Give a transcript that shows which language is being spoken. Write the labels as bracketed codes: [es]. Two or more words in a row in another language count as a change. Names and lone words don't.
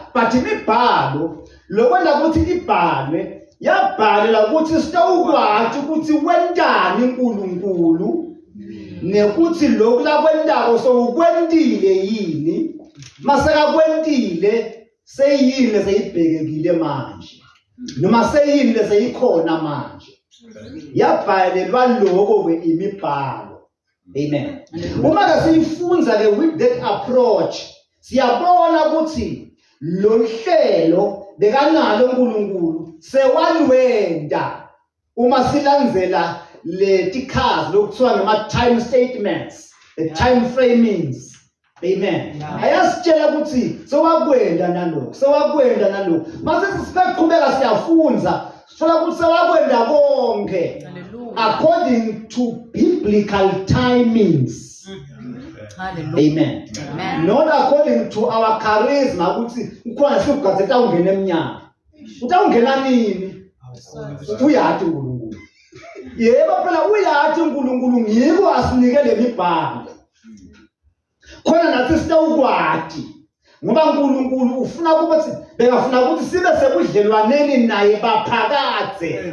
[ss] But imibhalo lokwenda ukuthi ibhalwe yabhalela ukuthi sitawukwazi ukuthi wendani uNkulunkulu nekuthi lokhu lakwendako sowukwendile yini masekakwendile seyini seyibhekekile manje noma seyini seyikhona manje yabhalelwa lokho kweimibhalo. Amen. Uma ke siyifunza ke [en] with that approach [ss] siyabona ukuthi lo hlelo bekanalo uNkulunkulu sewalwenda uma silandzela le tikhazi lokuthiwa ngama [en] time statements, the time framings. [ss] Amen. Ayasitshela ukuthi sewakwenda nalokho mase sisiqhubeka siyafunza sithola ukuthi sewakwenda konke [en] according to biblical timings. [ss] Amen. Amen. [en] Not according to our charisma [ss] ukuthi ukhona sigazeta ungena eminyaka. Utawungena nini? Uyathi uNkulunkulu. Yebo phela uyathi uNkulunkulu ngiko asinike lemibhalo. Khona nathi sitawukwati ngoba uNkulunkulu ufuna ukuthi bekafuna ukuthi sibe sebudlelwaneni naye baphakadze.